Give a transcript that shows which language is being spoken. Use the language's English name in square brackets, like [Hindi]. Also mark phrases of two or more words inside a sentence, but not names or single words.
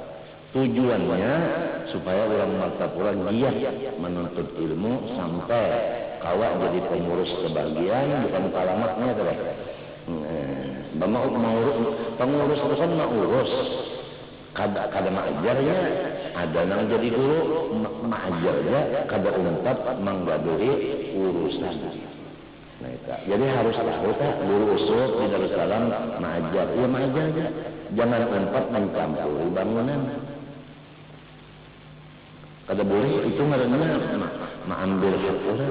[Banjar] Tujuannya supaya orang Martapura giat menuntut ilmu sampai kawak jadi pengurus sebagian, bukan palamaknya kan. Pengurus itu kan mengurus. Kada mengajarnya, ada yang jadi guru mengajarnya, kada umpat menggaduhi urusan. Nah, jadi harus tahu tak guru usul di Darussalam mengajar, ya mengajar aja, jangan umpat mencampuri bangunan. Kada boleh itu ngaranna mengambil hak orang.